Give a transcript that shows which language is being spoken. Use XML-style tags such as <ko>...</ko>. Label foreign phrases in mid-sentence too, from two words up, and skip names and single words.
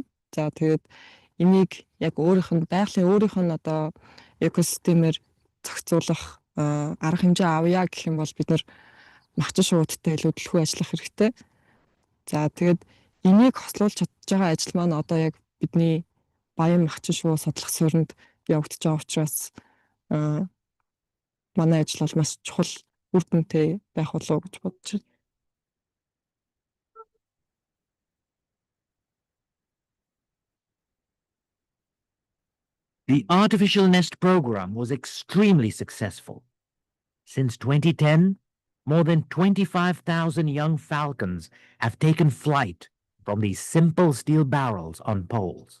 <mn>За тэгээд энийг яг өөрийнх нь байгалийн одоо экосистемээр зохицуулах арга хэмжээ авъя гэх юм бол бид нар махчин шуудтай илүү төлхөө ажиллах хэрэгтэй. За тэгээд энийг хослуулж чадж байгаа ажил маань одоо яг бидний баян махчин шууд судлах суурьнд явагдаж байгаа учраас манай ажил бол маш чухал үр дүнтэй байх болов уу гэж бодож байна.</mn> <en>The artificial nest program was extremely successful. Since 2010, more than 25,000 young falcons have taken flight from these simple steel barrels on poles.</en>